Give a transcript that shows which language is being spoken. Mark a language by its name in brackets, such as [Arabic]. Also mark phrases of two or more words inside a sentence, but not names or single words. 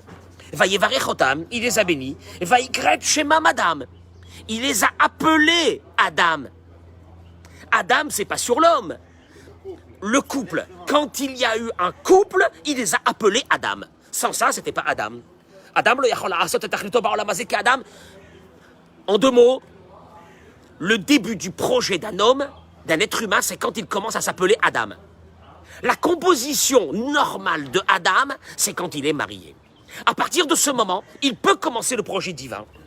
[Hebrew] ויברך אותם, [French] il les a bénis. [Hebrew] ויקרא את שמם אדם, [French] il les a appelés Adam. Adam, c'est pas sur l'homme. Le couple, quand il y a eu un couple, il les a appelés Adam. Sans ça, c'était pas Adam. Adam, [Hebrew] לא יכול לעשות את תכליתו בעולם הזה [French] qu'Adam. En deux mots, le début du projet d'un homme, d'un être humain, c'est quand il commence à s'appeler Adam. La composition normale de Adam, c'est quand il est marié. À partir de ce moment, il peut commencer le projet divin.